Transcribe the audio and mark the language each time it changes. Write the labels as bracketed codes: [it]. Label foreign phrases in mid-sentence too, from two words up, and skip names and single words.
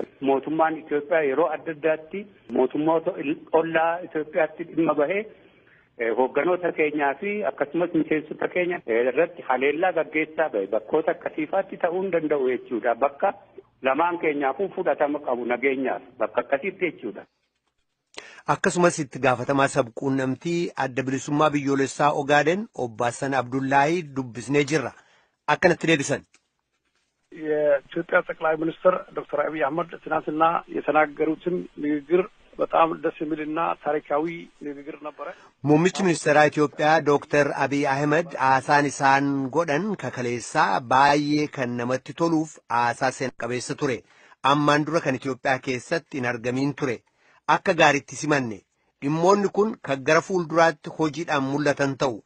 [om] Mootummaan Itoophiyaa yeroo adda addaatti mootummoota ollaa Itoophiyaatti dhimma bahee hoogganoota keenyaa fi akkasumas miseensota keenya irratti haleellaa gaggeessaa bahe bakkoota akkasiifaatti ta'uu hin danda'u jechuudha. Bakka lamaan keenyaafuu fudhatama qabu nageenyaaf bakka akkasiitti jechuudha. Akkasumas itti gaafatamaa sabquunnamtii adda bilisummaa biyyoolessaa Ogaaden obbo Hassan Abdullahi dubbisnee jirra. Akkanatti deebisan. [am] የኢትዮጵያ ጠቅላይ ሚኒስትር ዶክተር አብይ አህመድ ትናንትና የተናገሩትን ንግግር በጣም ደስ የሚልና ታሪካዊ ንግግር ነበረ። [om] ሙምሚchi ministeeraa Itoophiyaa Dr. Abiy Ahmed haasaan isaan godhan kakaleessaa baay'ee kan namatti toluuf haasaa seen qabeessa ture. Ammaan dura kan Itoophiyaa keessatti hin argamiin ture. Akka gaariitti simanne dhimmoonni kun kan gara fuulduraatti hojiidhaan mul'atan ta'u.